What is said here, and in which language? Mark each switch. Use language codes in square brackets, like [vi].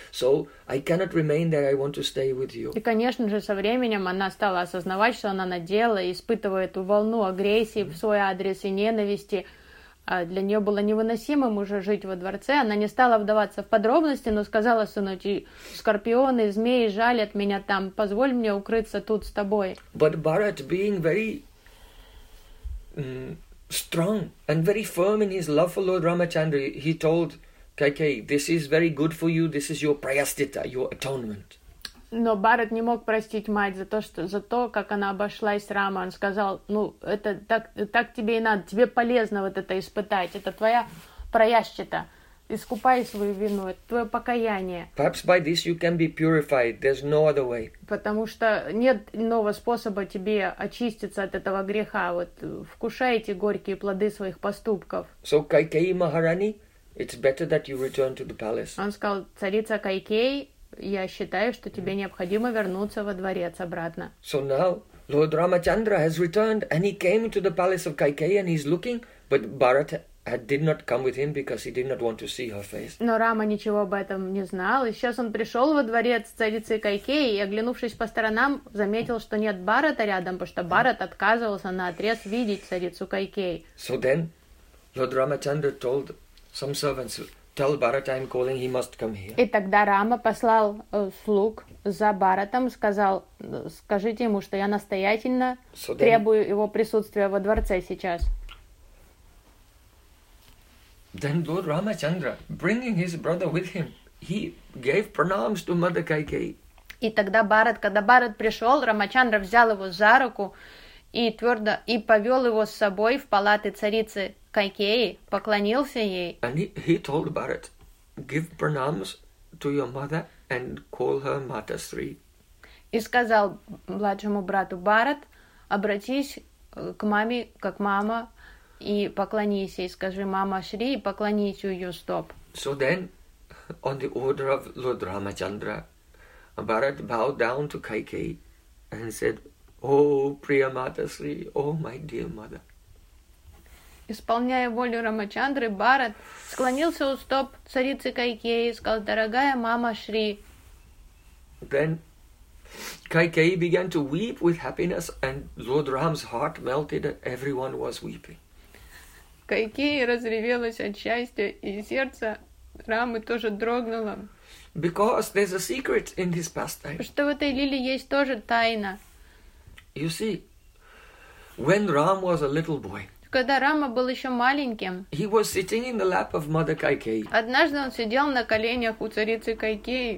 [en] So I cannot remain there. I want to stay with you. [ru] И, конечно же, со временем она стала осознавать, что она наделала, испытывая эту волну агрессии в свой адрес и ненависти. Для нее было невыносимым уже жить во дворце. Она не стала вдаваться в подробности, но сказала сыну, скорпионы, змеи жалят меня там, позволь мне укрыться тут с тобой. [en] But Bharat, being very strong and very firm in his love for Lord Ramachandra, he told Kaikeyi, this is very good for you, this is your prayastita, your atonement. [ru] Но Бхарат не мог простить мать за то, как она обошлась с Рамой. Он сказал, это так тебе и надо, тебе полезно вот это испытать. Это твоя праяшчита. Искупай свою вину, это твое покаяние. Perhaps by this you can be purified. There's no other way. Потому что нет иного способа тебе очиститься от этого греха. Вот вкушай эти горькие плоды своих поступков. [en] So Kaikeyi Maharani, it's better that you return to the palace. [ru] Он сказал, царица Кайкеи, я считаю, что тебе необходимо вернуться во дворец обратно. [en] So now Lord Ramachandra has returned and he came to the palace of Kaikeyi and he's looking, but Bharat did not come with him because he did not want to see her face. [ru] Но Рама ничего об этом не знал. И сейчас он пришел во дворец царицы Кайкеи и, оглянувшись по сторонам, заметил, что нет Бхарата рядом, потому что Бхарат отказывался наотрез видеть царицу Кайкеи. [en] So then Lord Ramachandra told some servants, tell Bharat I'm calling, he must come here. [ru] И тогда Рама послал слуг за Бхаратом, сказал, скажите ему, что я настоятельно требую его присутствия во дворце сейчас. [en] Then Lord Ramachandra, bringing his brother with him, he gave pranams to Mother Kaikeyi. [ru] И тогда когда Бхарат пришел, Рамачандра взял его за руку и повел его с собой в палаты царицы Кайкеи, поклонился ей. [en] And he told Bharat, give pranams to your mother and call her Mata Sri. [ru] И сказал младшему брату Бхарат, обратись к маме как мама и поклонись ей, скажи мама Шри и поклонись у ее стоп. [en] So then, on the order of Lord Ramachandra, Bharat bowed down to Kaikeyi and said, oh, Priya Mata Sri, oh, my dear mother. [ru] исполняя волю Рамачандры, Бхарат склонился у стоп царицы Кайкеи и сказал: «Дорогая мама Шри». [en] Then Kaikeyi began to weep with happiness, and Lord Ram's heart melted, and everyone was weeping. [ru] Кайкеи разревелась от счастья, и сердце Рамы тоже дрогнуло. [en] Because there's a secret in this pastime. [ru] Что в этой лилии есть тоже тайна. [en] You see, when Ram was a little boy, [ru] когда Рама был еще маленьким, [en] he was sitting in the lap of Mother Kaikeyi. [ru] Однажды он сидел на коленях у царицы Кайкеи.